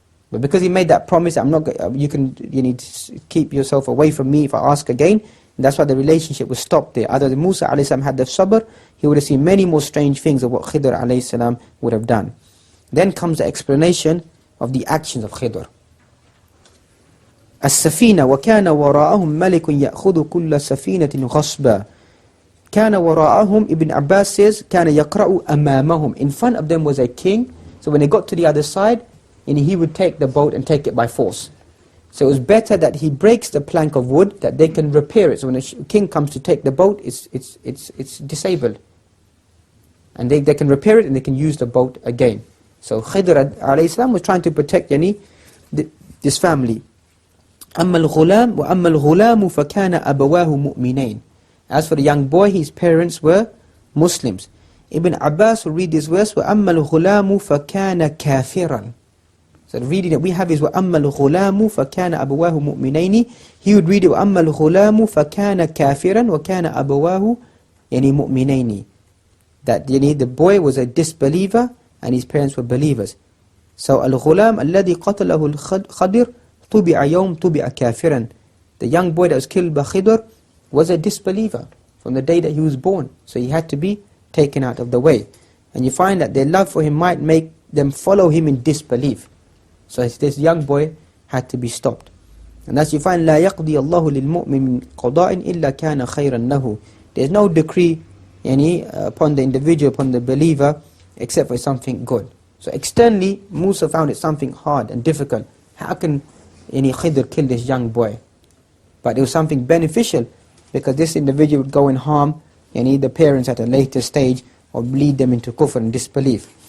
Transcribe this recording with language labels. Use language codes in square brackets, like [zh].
[en] But because he made that promise, you need to keep yourself away from me if I ask again. And that's why the relationship was stopped there. Other than Musa alayhi salam had the sabr, he would have seen many more strange things of what Khidr alayhi salam would have done. Then comes the explanation of the actions of Khidr. [ar] السفينة وكان وراءهم ملك يأخذ كل سفينة غصبا. كان وراءهم, [en] Ibn Abbas says, [ar] كان يقرأ أمامهم. [en] In front of them was a king. So when they got to the other side, he would take the boat and take it by force. So it was better that he breaks the plank of wood, that they can repair it. So when a king comes to take the boat, it's disabled. And they can repair it and they can use the boat again. So Khidr alayhi salam was trying to protect this family. [ar] أما الغلام وأما الغلام فكان أبواه مؤمنين. [en] As for the young boy, his parents were Muslims. Ibn Abbas will read this verse, [ar] وَأَمَّا الْغُلَامُ فَكَانَ كَافِرًا. [en] So the reading that we have is [ar] وَأَمَّا الْغُلَامُ فَكَانَ أَبَوَاهُ مُؤْمِنَيْنِ. [en] He would read it [ar] وَأَمَّا الْغُلَامُ فَكَانَ كَافِرًا وَكَانَ أَبَوَاهُ مُؤْمِنَيْنِ. [en] That the boy was a disbeliever and his parents were believers. [ar] So الْغُلَامُ الَّذِي قَتَلَهُ الْخَضِرُ طُبِعَ يَوْمْ طُبِعَ كَافِرًا. [en] The young boy that was killed by Khidr was a disbeliever from the day that he was born. So he had to be taken out of the way. And you find that their love for him might make them follow him in disbelief. So this young boy had to be stopped. And as you find, [ar] لا يقضي الله للمؤمن من قضاء إلا كان خيرا له. [en] There's no decree upon the individual, upon the believer, except for something good. So externally, Musa found it something hard and difficult. How can any Khidr kill this young boy? But it was something beneficial, because this individual would go and harm the parents at a later stage, or lead them into kufr and disbelief.